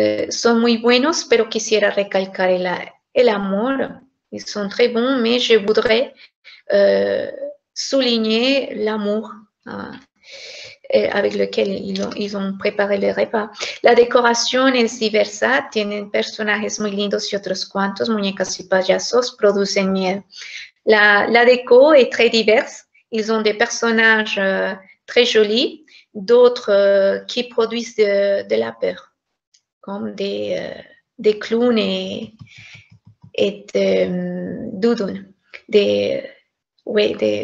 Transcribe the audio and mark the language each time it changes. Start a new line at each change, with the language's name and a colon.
Spanish: Son muy buenos, pero quisiera recalcar el amor.
French: Ils sont très bons, mais je voudrais souligner l'amour avec lequel ils ont préparé le repas.
Spanish: La decoración es diversa, tienen personajes muy lindos y otros cuantos, muñecas y payasos, producen miedo.
French: La déco est très diverse, ils ont des personnages très jolis, d'autres qui produisent de la peur, comme des clowns et des doudounes. Oui.